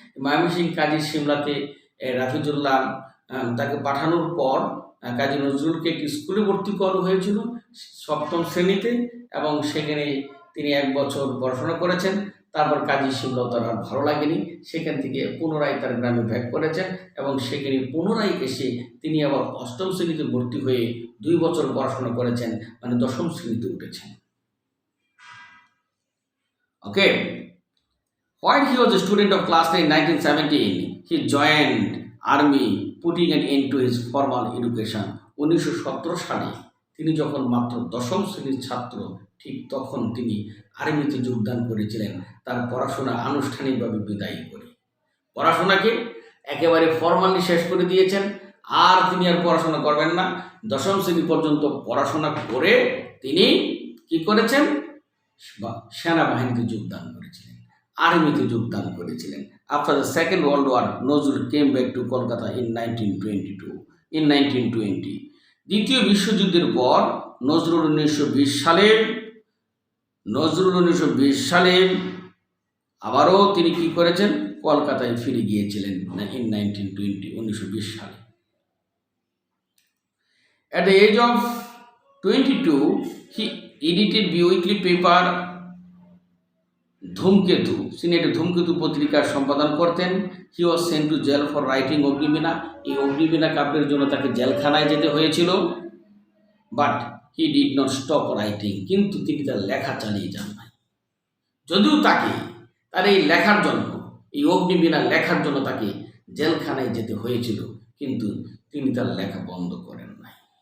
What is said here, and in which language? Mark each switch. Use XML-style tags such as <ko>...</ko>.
<bn>ময়মনসিংহ কাজির শিমলাতে রাফিজুল্লাহ তাকে পাঠানোর পর কাজী নজরুলকে একটি স্কুলে ভর্তি করা হয়েছিল 7ম শ্রেণীতে, এবং সেখানে তিনি 1 বছর পড়াশোনা করেছেন। তারপর কাজী শিমলা তার আর ভালো লাগেনি, সেখান থেকে পুনরায় তার গ্রামে ব্যাক করেছেন, এবং সেখানে পুনরায় এসে তিনি আবার 8ম শ্রেণীতে ভর্তি হয়ে 2 বছর পড়াশোনা করেছেন, মানে 10ম শ্রেণীতে উঠেছেন।</bn> <en>Okay, while he was a student of class 9 in 1917, he joined army, putting an end to his formal education.</en> <bn>1917 সালে তিনি যখন মাত্র 10ম শ্রেণীর ছাত্র, ঠিক তখন তিনি আর্মিতে যোগদান করেছিলেন, তার পড়াশোনা আনুষ্ঠানিকভাবে বিদায় করে। পড়াশোনাকে একেবারে ফর্মালি শেষ করে দিয়েছেন, আর তিনি আর পড়াশোনা করবেন না। 10ম শ্রেণী পর্যন্ত পড়াশোনা করে তিনি কি করেছেন? সেনাবাহিনীতে যোগদান করেছিলেন, আর্মিতে যোগদান করেছিলেন।</bn> <en>After the second world war, Nazrul came back to Kolkata in 1920।</en> <bn>দ্বিতীয় বিশ্বযুদ্ধের পর নজরুল 1920 সালে নজরুল 1920 সালে আবারও তিনি কি করেছেন, কলকাতায় ফিরে গিয়েছিলেন</bn> <en>in</en> <bn>1920 সালে।</bn> <en>At the age of 22, he edited weekly paper Dhumketu.</en> <bn>তিনি একটা ধূমকেতু পত্রিকার সম্পাদন করতেন।</bn> <en>He was sent to jail for writing Agnibina.</en> <bn>এই অগ্নিবীণা কাব্যের জন্য তাকে জেলখানায় যেতে হয়েছিল।</bn> <en>but he did not stop writing,</en> <bn>কিন্তু তিনি তার লেখা চালিয়ে যান নাই। যদিও তাকে তার এই লেখার জন্য, এই অগ্নিবীণা লেখার জন্য তাকে জেলখানায় যেতে হয়েছিল, কিন্তু তিনি তার লেখা বন্ধ করেন নাই।</bn>